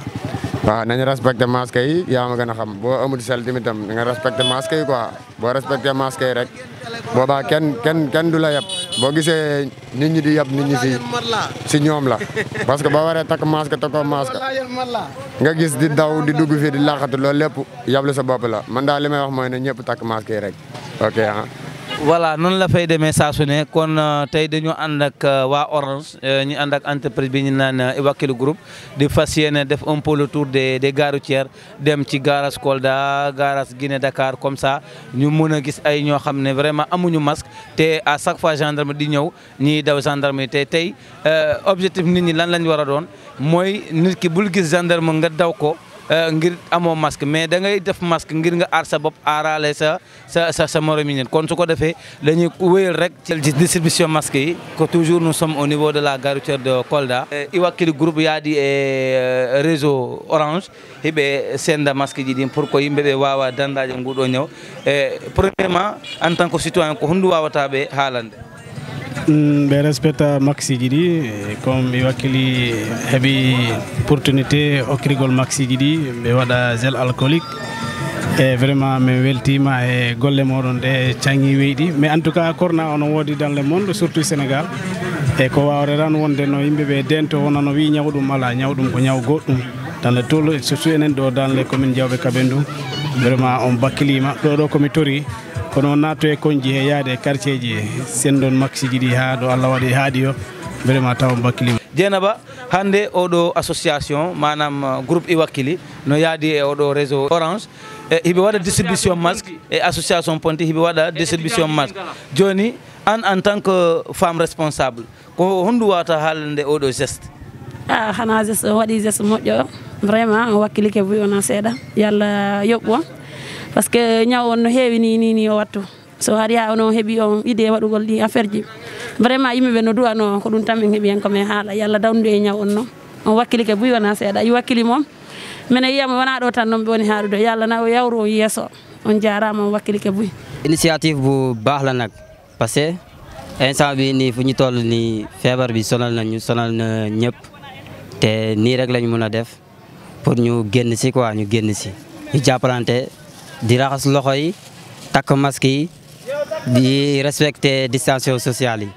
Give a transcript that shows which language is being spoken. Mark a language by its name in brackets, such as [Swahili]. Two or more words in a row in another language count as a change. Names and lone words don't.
[Wolof] waaw nañu respecté masque yi yaa ma gën a xam boo amul sel tamit tam nga respecté masque yi quoi boo respecté masque yi rek boobaa kenn du la yab boo gisee nit ñi di yab nit ñi si ñoom la [French] parce que [Wolof] boo waree takk masque takkoo masque nga gis di daw di dugg fii di laqatu loolu lépp yablu sa bopp la man daal li may wax mooy ne ñëpp takk masque yi rek ok voilà noonu la fay demee saa su ne kon tey dañoo ànd ak waa Orange ñu ànd ak entreprise bi ñu naan Iwakili Group di fas yéene def [French] un peu le tour des gares routières [Wolof] dem ci garage Kolda garage Guinée Dakar comme ça ñu mën a gis ay ñoo xam ne vraiment amuñu masque te [French] à chaque fois [Wolof] gendarme di ñëw ñiy daw gendarme yi te tey objectif nit ñi lan lañ war a doon mooy nit ki bul gis gendarme nga daw ko ngir amoo masque mais da ngay def masque ngir nga aar sa bopp aarale sa morom yi kon su ko defee dañuy wéyal rek ci distribution masque yi [French] que toujours nous sommes au niveau de la gare routière de Kolda. [Fula] Iwakili Group yaadi e réseau Orange hiɓe senda masque ji ɗin pour ko yimɓeɓe wawa dandaje nguɗo ñaw [French] premièrement en tant que citoyen [Fula] ko hondu wawataɓe haalande? ɓe respecta maxiji ɗi comme Iwakili heeɓi opportunité hokkirgol maxiji ɗi ɓe waɗa [French] gel alcoolique [Fula] e vraiment min weltima e golle moɗon ɗe canŋi weyɗi [French] mais en tout cas [Fula] corona ono woodi [French] dans le monde surtout [Fula] Sénégal e ko wawre tan wonde no yimɓeɓe dento wona no wi ñawɗum ala ñawɗum ko ñaw goɗɗum [French] dans le tout surtout [Fula] enen ɗo [French] dans les communes [Fula] Diawɓe Kabendou vraiment on bakkilima ɗo komi tori kono natto e konji he yaade quartier ji sendon maxiji ɗi ha ɗo Allah waɗi haadi yo vraiment taw bakkilima. Dieynaba hande oɗo association manam groupe Iwakili no yaadi e oɗo réseau Orange hiɓe waɗa [French] distribution masque et association Ponti [Fula] hiɓe waɗa [French] distribution masque [Fula] joni an [French] en tant que femme responsable [Fula] ko hondu wawata haalande oɗo geste? Hana geste waɗi geste moƴƴo vraiment Wakkili ke buy wona seeɗa yalla yoɓɓo [French] par ce que [Fula] ñaw on no heewi ni o wattu so hari ha ono heeɓi on idée waɗugol ɗi affaire ji vraiment yimɓeɓe no duwano ko ɗum tan min heeɓi hen komin haala yalla dawndu e ñaw on noon on Wakkili ke buy wona seeɗa Iwakili moom minen yiyama wona ɗo tan noon ɓe woni haarude yalla na o yawru o yeeso on jarama on Wakkili ke buy. [French] Initiative bu baax [Wolof] la nag [French] parce que [Wolof] instant bi nii fu ñu toll nii feebar bi sonal na ñëpp te nii rek lañu mën a def pour ñu génn si quoi ñu jàppalante di raxas loxo yi takk masque yi di [French] respecter distanciation sociale [Wolof] yi.